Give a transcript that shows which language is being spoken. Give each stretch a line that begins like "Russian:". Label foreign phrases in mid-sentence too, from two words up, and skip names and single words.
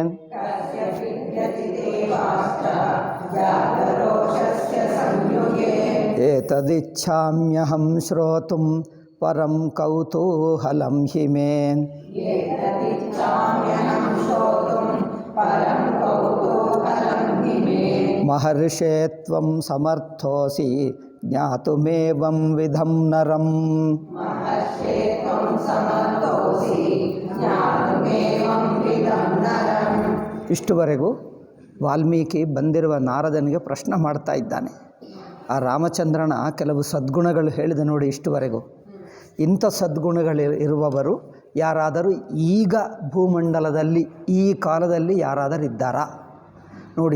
Sanskrit: एतदिच्छाम्यहं श्रोतुं परं कौतूहलं हि मे। महर्षे त्वं समर्थोऽसि ज्ञातुमेवं विधं नरम्।
Kannada: ಇಷ್ಟುವರೆಗೂ ವಾಲ್ಮೀಕಿ ಬಂದಿರುವ ನಾರದನಿಗೆ ಪ್ರಶ್ನೆ ಮಾಡ್ತಾ ಇದ್ದಾನೆ. ಆ ರಾಮಚಂದ್ರನ ಕೆಲವು ಸದ್ಗುಣಗಳು ಹೇಳಿದೆ ನೋಡಿ. ಇಷ್ಟುವರೆಗೂ ಇಂಥ ಸದ್ಗುಣಗಳು ಇರುವವರು ಯಾರಾದರೂ ಈಗ ಭೂಮಂಡಲದಲ್ಲಿ ಈ ಕಾಲದಲ್ಲಿ ಯಾರಾದರೂ ಇದ್ದಾರಾ ನೋಡಿ.